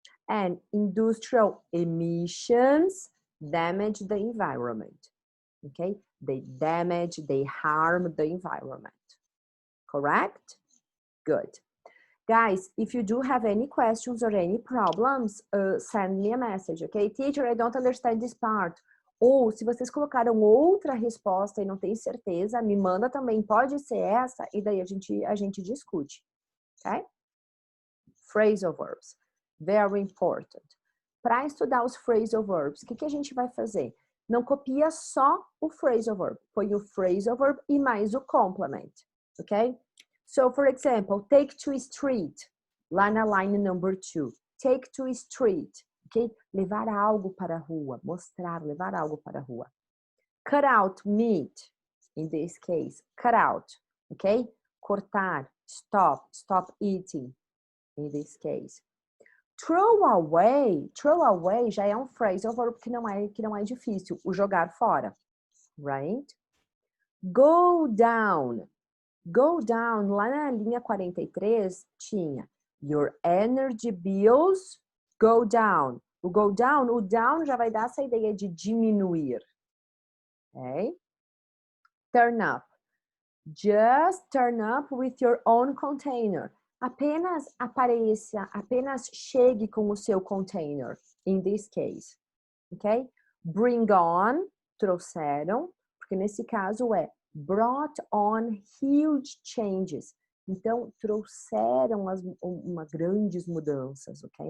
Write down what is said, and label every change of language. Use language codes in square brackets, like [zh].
[en] And industrial emissions damage the environment, okay? They harm the environment, correct? Good. Guys, if you do have any questions or any problems, send me a message, okay? Teacher, I don't understand this part. [pt] Ou, se vocês colocaram outra resposta e não tem certeza, me manda também, pode ser essa, e daí a gente discute, ok? [en] Phrasal verbs, very important. [pt] Para estudar os phrasal verbs, o que a gente vai fazer? Não copia só o phrasal verb, põe o phrasal verb e mais o complement, ok? [en] So, for example, take to street, [pt] lá na [en] line number 2. Take to street, [pt] ok? Levar algo para a rua, mostrar, levar algo para a rua. [en] Cut out meat, in this case, cut out, ok? [pt] cortar, [en] stop, stop eating, in this case. [pt] Throw away já é um phrasal verb que não é difícil, o jogar fora, [en] right? Go down, [pt] lá na linha 43 tinha [en] your energy bills go down. [pt] O down já vai dar essa ideia de diminuir, ok? [en] Turn up, just turn up with your own container. [pt] Apenas apareça, apenas chegue com o seu container, [en] in this case, [pt] ok? [en] Bring on, [pt] trouxeram, porque nesse caso é [en] brought on huge changes. [pt] Então, trouxeram grandes mudanças, ok?